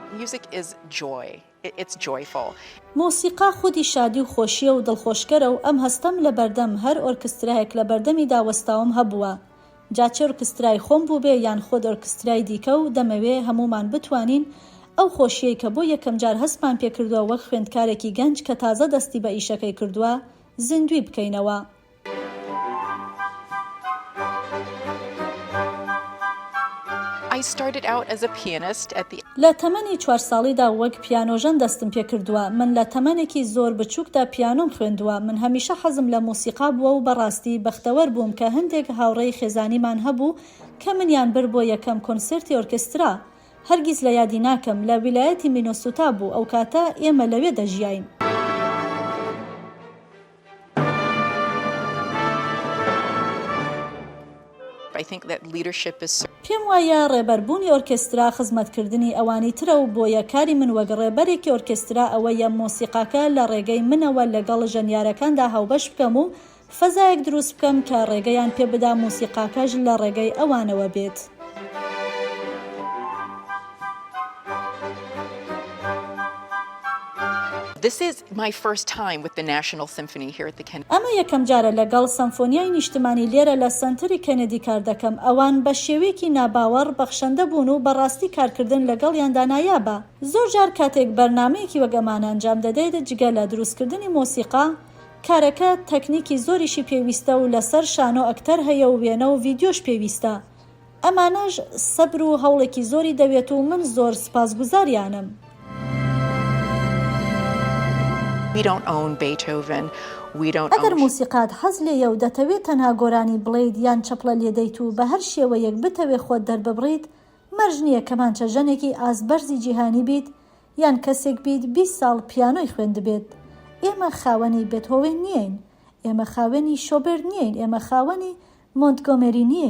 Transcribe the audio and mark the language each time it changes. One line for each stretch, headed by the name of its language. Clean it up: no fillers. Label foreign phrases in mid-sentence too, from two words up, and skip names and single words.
English: music is joy. It's joyful.
Central Kurdish: موسیقا خودی شادی و خۆشیە و دڵخۆشکەرە و ئەم هەستەم لە بەردەم هەر ئۆرکسترایەک لە بەردەمی داوەستاوم هەبووە. جاچە ئۆرکسترای خۆم بوو بێ یان خۆد ئۆرکسترای دیکە و دەمەوێ هەمومان بتوانین ئەو خۆشیەی کە بۆ یەکەم جار هەستمان پێکردووە وەک خوێندکارێکی گەنج کە تازە دەستی بە ئیشەکەی کردووە زیندوی بکەینەوە.
English: I started out as a pianist at the
Central Kurdish: لە تەمەنی 4 ساڵیدا وەک پیانۆژەن دەستم پێ کردووە. من لە تەمەنێکی زۆر بچووکدا پیانۆم خوێندووە. من هەمیشە حەزم لە موسیقا بووە و بەڕاستی بەختەوەر بووم کە هەندێک هاوڕێی خێزانیمان هەبوو کە منیان بر بۆ یەکەم کۆنسێرتی ئۆرکسترا. هەرگیز لە یادی ناکەم لە ویلایەتی مینۆسۆتا بوو ئەو کاتە ئێمە لەوێ دەژیاین.
English: I think that leadership is
Central Kurdish: پێم وایە ڕێبەربوونی ئۆرکسترا خزمەتکردنی ئەوانی ترە و بۆ یەکاری من وەک ڕێبەرێکی ئۆرکسترا ئەوەیە مۆسیقاکە لە ڕێگەی منەوە لەگەڵ ژەنیارەکاندا هاوبەش بکەم و فەزایەک دروست بکەم کە ڕێگەیان پێ بدا مۆسیقاکەش لە ڕێگەی ئەوانەوە بێت.
English: This is my first time with the National Symphony here at the Kennedy.
Central Kurdish: ئەمە یەکەم جارە لەگەڵ سەمفۆنیای نیشتمانی لێرە لە سنتەری کەنەدی کار دەکەم. ئەوان بە شێوەیەکی ناباوەڕ بەخشەندە بوون و بەڕاستی کارکردن لەگەڵیاندا نایابە. زۆر جار کاتێک بەرنامەیەکی وەگەمان ئەنجام دەدەیت جگە لە دروستکردنی مۆسیقا کارەکە تەکنیکی زۆریشی پێویستە و لەسەر شانۆ ئەکتەر هەیە و وێنە و ڤیدیۆش پێویستە. ئەمانەش سەبر و هەوڵێکی زۆری دەوێت و من زۆر سپاسگوزاریانم.
English: We don't own Beethoven. We don't
Central Kurdish: ئەگەر
English: own
Central Kurdish: موسیقات حەز لێیە و دەتەوێت تەنها گۆرانی بڵێیت یان چەپڵە لێدەیت و بە هەر شێوەیەک بتەوێ خۆت دەرببڕیت مەرج نییە کەمانچە ژەنێکی ئازبەرزی جیهانی بیت یان کەسێک بیت 20 ساڵ پیانۆی خوێندبێت. ئێمە خاوەنی بێتهۆڤن نیین، ئێمە خاوەنی شۆبێرد نیین، ئێمە خاوەنی مۆنتگۆمێری نیین.